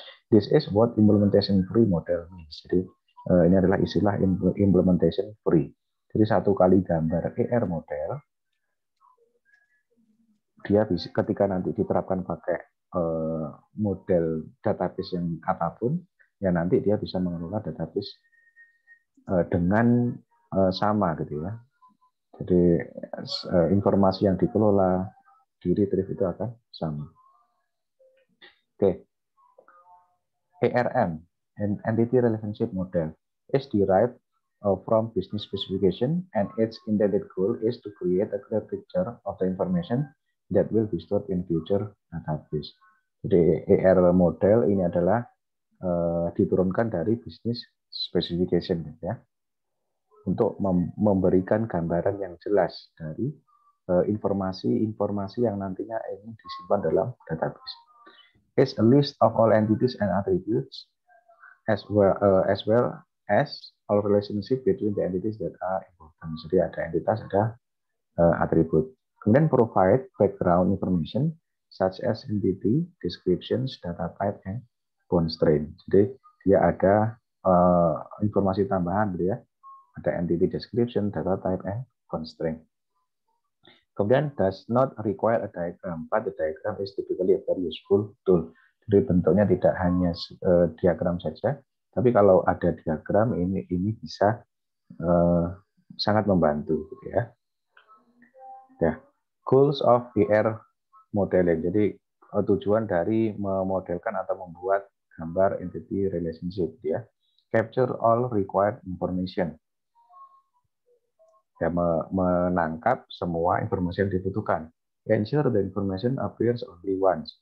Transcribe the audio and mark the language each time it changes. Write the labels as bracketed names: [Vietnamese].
[English] This is what implementation free model means. [Indonesian] Jadi ini adalah istilah implementation free. Jadi satu kali gambar ER model, dia bisa ketika nanti diterapkan pakai model database yang apapun, ya nanti dia bisa mengelola database dengan sama gitu ya. Jadi informasi yang dikelola di retrieve itu akan sama. Oke. [English] ARM, an Entity Relationship Model, is derived from business specification, and its intended goal is to create a clear picture of the information that will be stored in future database. [Indonesian] Jadi AR model ini adalah diturunkan dari business specification ya, untuk memberikan gambaran yang jelas dari informasi-informasi yang nantinya ingin disimpan dalam database. [English] Is a list of all entities and attributes as well as all relationship between the entities that are important. [Indonesian] Jadi ada entitas, ada atribut. [English] Kemudian provide background information such as entity, descriptions, data type, and constraint. [Indonesian] Jadi dia ada informasi tambahan gitu ya. [English] Ada entity description, data type, and constraint. Kemudian does not require a diagram, but the diagram is typically a very useful tool. [Indonesian] Jadi bentuknya tidak hanya diagram saja, tapi kalau ada diagram ini bisa sangat membantu, gitu ya. Ya, [English] goals of ER modeling. [Indonesian] Jadi tujuan dari memodelkan atau membuat [English] gambar entity relationship ya. Capture all required information. [Indonesian] Ya, menangkap semua informasi yang dibutuhkan. [English] Ensure the information appears only once.